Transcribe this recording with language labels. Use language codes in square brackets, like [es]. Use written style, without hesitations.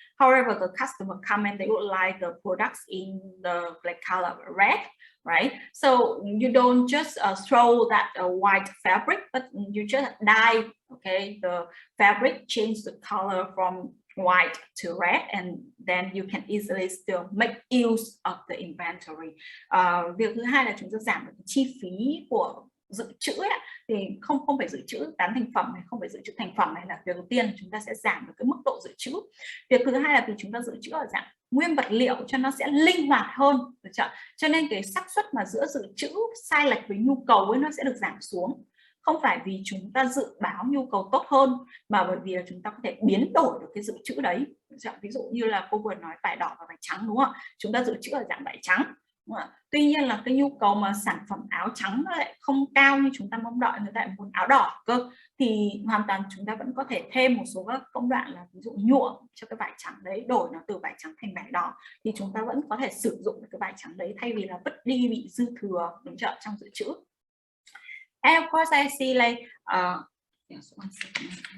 [en] However, the customer come and they would like the products in the like color red, right? So you don't just throw that white fabric, but you just dye, okay, the fabric, change the color from white to red, and then you can easily still make use of the inventory. [vi] Việc thứ hai là chúng ta giảm được chi phí của dự trữ ấy, thì không phải dự trữ bán thành phẩm này, không phải dự trữ thành phẩm này là việc đầu tiên, chúng ta sẽ giảm được cái mức độ dự trữ. Việc thứ hai là vì chúng ta dự trữ ở dạng nguyên vật liệu cho nó sẽ linh hoạt hơn, được chưa? Cho nên cái xác suất mà giữa dự trữ sai lệch với nhu cầu ấy nó sẽ được giảm xuống. Không phải vì chúng ta dự báo nhu cầu tốt hơn, mà bởi vì là chúng ta có thể biến đổi được cái dự trữ đấy. Ví dụ như là cô vừa nói vải đỏ và vải trắng, đúng không ạ? Chúng ta dự trữ ở dạng vải trắng. Tuy nhiên là cái nhu cầu mà sản phẩm áo trắng nó lại không cao như chúng ta mong đợi, người ta lại muốn áo đỏ cơ, thì hoàn toàn chúng ta vẫn có thể thêm một số các công đoạn là ví dụ nhuộm cho cái vải trắng đấy, đổi nó từ vải trắng thành vải đỏ, thì chúng ta vẫn có thể sử dụng cái vải trắng đấy thay vì là vứt đi bị dư thừa, đúng chưa, trong dự trữ. [en] And of course I see like yes, one second.